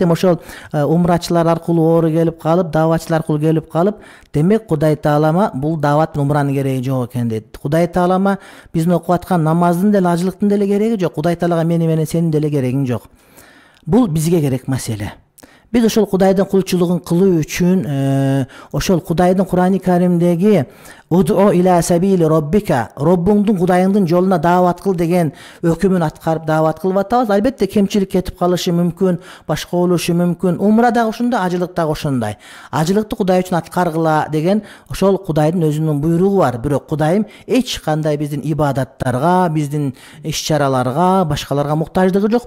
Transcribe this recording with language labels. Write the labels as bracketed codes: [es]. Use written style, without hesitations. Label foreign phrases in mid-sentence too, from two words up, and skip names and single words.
[ky] Эми ошол умрачылар аркылуу оору келип калып, дааватчылар аркылуу келип калып, демек Кудай Таалама бул дааваттын умранын кереги жок экен дейт. Кудай Таалама биздин окуп аткан намаздын деле, ажылыктын деле кереги жок. Кудай Таалага менен сенин деле керегиң жок. Бул бизге керек маселе. Biz ошол Кудайдын кулчулугун кылуу үчүн ошол Кудайдын Кур'ан-ы Каримдеги [ar] ادع إلى سبيل ربك, [ky] Роббуңдун Кудайыңдын жолуна даават кыл деген өкүмүн аткарып даават кылып атабыз. Албетте кемчилик кетип калышы мүмкүн, башка болушу мүмкүн. Умра дагы ошондой, ажылык дагы ошондой. Ажылыкты Кудай үчүн аткаргыла деген ошол Кудайдын өзүнүн буйругу бар. Бирок Кудайым эч кандай биздин ибадаттарга, биздин иш-чараларга, башкаларга муктаждыгы жок.